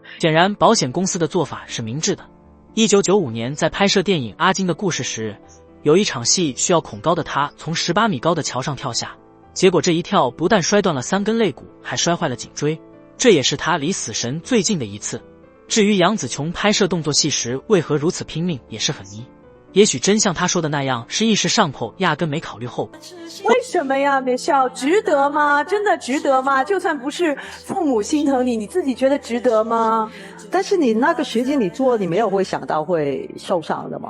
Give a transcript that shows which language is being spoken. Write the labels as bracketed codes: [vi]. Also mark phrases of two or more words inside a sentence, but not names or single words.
[zh] 顯然保險公司的做法是明智的。1995年在拍攝電影《阿金的故事》時，有一場戲需要恐高的他從18米高的橋上跳下，結果這一跳不但摔斷了3根肋骨，還摔壞了頸椎，這也是他離死神最近的一次。至於楊紫瓊拍攝動作戲時為何如此拼命，也是很迷。也許真像他說的那樣，是一時上頭，壓根沒考慮後果。為什么呀，Michelle？值得吗？真的值得吗？就算不是父母心疼你，你自己觉得值得吗？但是你那个时间你做，你没有会想到会受伤的吗？